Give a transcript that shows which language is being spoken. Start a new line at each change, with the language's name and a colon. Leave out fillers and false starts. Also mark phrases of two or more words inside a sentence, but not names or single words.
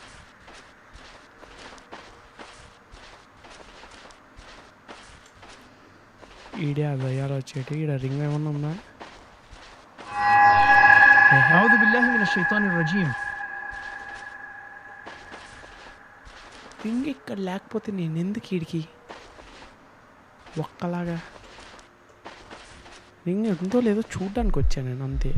Telugu: ఈడే ఆ దయ్యాలు వచ్చేటి. ఈడ రింగ్ ఏమన్నా ఉందా?
Arabic: أعوذ بالله من الشيطان الرجيم.
Telugu: రింగ్ ఇక్కడ లేకపోతే నేను ఎందుకు ఈడికి ఒక్కలాగా? రింగ్ ఉందో లేదో చూడ్డానికి వచ్చాను నేను, అంతే.